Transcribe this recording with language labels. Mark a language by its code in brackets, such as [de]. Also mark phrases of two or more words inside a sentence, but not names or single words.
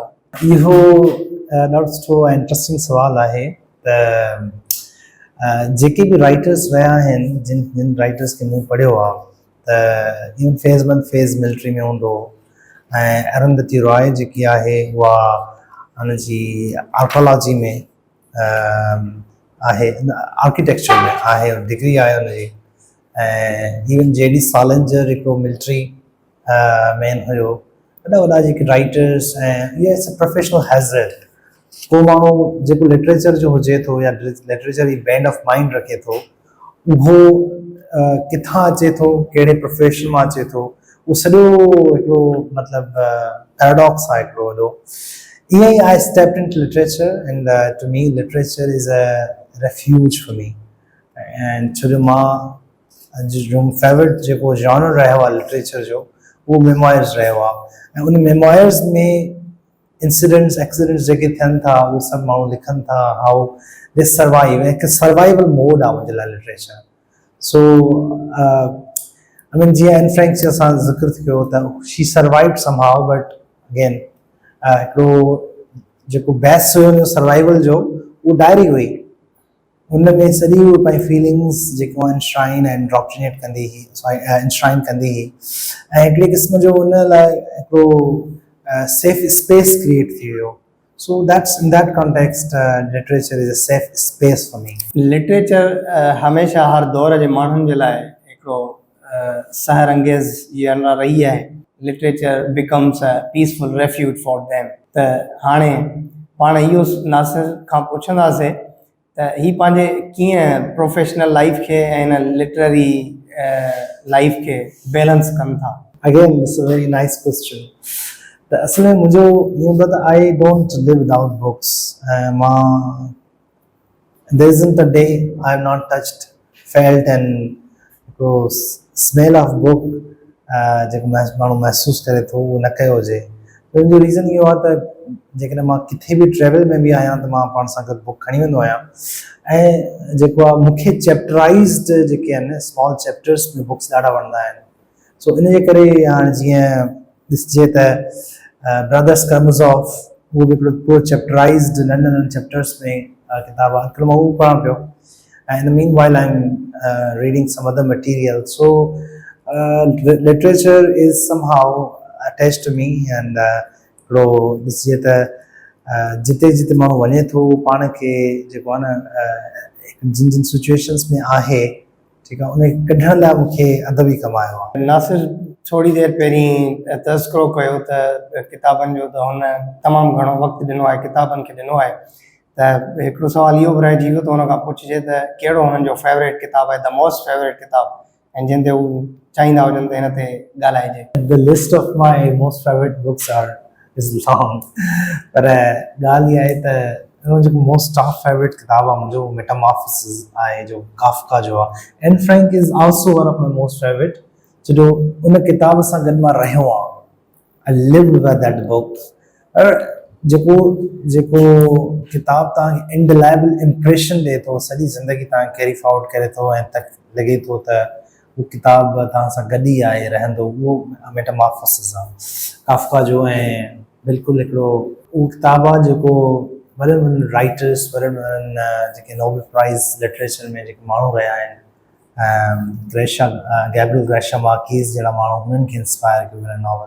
[sd] इहो ॾाढो सुठो ऐं इंट्रस्टिंग सुवालु आहे त जेके बि राइटर्स रहिया आहिनि जिन राइटर्स खे मूं पढ़ियो आहे त [en] even phase 1 phase military [sd] में हूंदो ऐं अरुंधति रॉय जेकी आहे उहा हुनजी आर्कोलॉजी में आहे आर्किटेक्चर में आहे डिग्री आहे हुनजी ऐं इवन J.D. सालिंजर हिकिड़ो [en] military man [sd] हुयो वॾा वॾा जेके राइटर्स ऐं इहा [en] it's a professional hazard [sd] को माण्हू जेको लिटरेचर जो हुजे थो या लिटरेचर जी बैंड [en] of mind [sd] रखे थो उहो किथां अचे थो कहिड़े प्रोफेशन मां अचे थो उहो सॼो हिकिड़ो मतिलबु पैराडॉक्स आहे हिकिड़ो वॾो ईअं ई [en] I stepped in to literature and to me literature is a refuge for me and [sd] छो जो मां जो फेवरेट जेको जॉनर रहियो आहे लिटरेचर जो उहो मेमोयर्स रहियो आहे ऐं उन मेमोयर्स में [en] incidents accidents [sd] जेके थियनि था उहे सभु माण्हू लिखनि था [en] how they survive [sd] हिकु [en] survival mode [sd] आहे मुंहिंजे लाइ [en] literature so I mean [sd] जीअं एन फ्रैंक जो असां ज़िक्र कयो त [en] she survived somehow but again [sd] हिकिड़ो जेको बेस हुयो हुनजो सर्वाइवल जो उहो डायरी हुई हुन में सॼी उहे पंहिंजी फीलिंग्स जेको इंश्राइन ऐं इंड्रॉक्ट्रिनेट कंदी हुई इंश्राइन कंदी हुई ऐं हिकिड़े क़िस्म जो हुन लाइ हिकिड़ो [en] safe space create [sd] थी वियो [en] so that's in that context literature is a safe space for me [sd] लिटरेचर हमेशह हर दौर जे माण्हुनि जे लाइ हिकिड़ो सहर अंगेज़ जीअं रही आहे [en] literature becomes a peaceful refuge for them [sd] त हाणे पाण इहो नासिर खां पुछंदासीं त ही पंहिंजे कीअं [en] professional life [sd] खे ऐं हिन [en] literary life [sd] खे बैलेंस कनि था [en] again it's a very nice question [sd] त असल में मुंहिंजो ईअं हूंदो आहे त [en] I don't live without books [sd] ऐं मां [en] there isn't a day I have not touched felt and हिकिड़ो smell of book [sd] जेको माण्हू महसूसु करे थो उहो न कयो हुजे हुनजो रीज़न इहो आहे त जेकॾहिं मां किथे बि ट्रेवल में बि आहियां त मां पाण सां गॾु बुक खणी वेंदो आहियां ऐं जेको आहे मूंखे चैप्टराइज़्ड जेके आहिनि [en] small chapters [sd] में बुक्स ॾाढा वणंदा आहिनि सो इन जे करे हाणे जीअं ॾिसिजे त ब्रदर्स कर्मज़ॉफ उहो बि हिकिड़ो पूरो चैप्टराइज़्ड नंढनि नंढनि चैप्टर्स में किताब आहे अॼुकल्ह मां उहो पढ़ां पियो ऐं [en] in mean while I am reading some other material so literature is somehow attached to me and [sd] हिकिड़ो ॾिसिजे त जिते जिते माण्हू वञे थो पाण खे जेको आहे न जिन जिन सिचुएशन्स में आहे ठीकु आहे उन कढण लाइ मूंखे अदब ई कमायो आहे नासिर थोड़ी देरि पहिरीं तज़किरो कयो त किताबनि जो त हुन तमामु घणो वक़्तु ॾिनो आहे किताबनि खे ॾिनो आहे त हिकिड़ो सुवालु इहो बि रहिजी वियो त हुन खां पुछिजे त कहिड़ो हुननि जो फेवरेट किताबु आहे [en] the most favourite [sd] किताबु ऐं जिन ते हू चाहींदा हुजनि त हिन ते ॻाल्हाइजे [en] the list of my most favourite books are is long [sd] पर ॻाल्हि इहा आहे त हुन जेको मोस्ट [en] top favourite [sd] किताबु आहे मुंहिंजो मेटामॉर्फोसिस आहे जो काफ़का जो आहे [en] एन फ्रैंक is also one of my most favourite [sd] छो जो उन किताब सां गॾु मां रहियो आहियां [en] I lived by that book. [sd] और जेको जेको किताब तव्हांखे [en] indelible impression [sd] ॾिए थो, सॼी ज़िंदगी तव्हांखे [en] carry forward [sd] करे थो ऐं तक लॻे थो त उहो किताब तव्हां सां गॾु ई आहे रहंदो, उहो मेटामॉर्फोसिस आहे काफ़का जो। ऐं बिल्कुलु हिकिड़ो उहो किताबु आहे जेको वॾनि वॾनि राइटर्स, वॾनि वॾनि जेके नोबेल प्राइज़ लिटरेचर में जेके माण्हू रहिया आहिनि, गैब्रियल ग्रेशम मार्कीज़ जहिड़ा माण्हू, हुननि खे इंस्पायर कयो हिन नॉवल।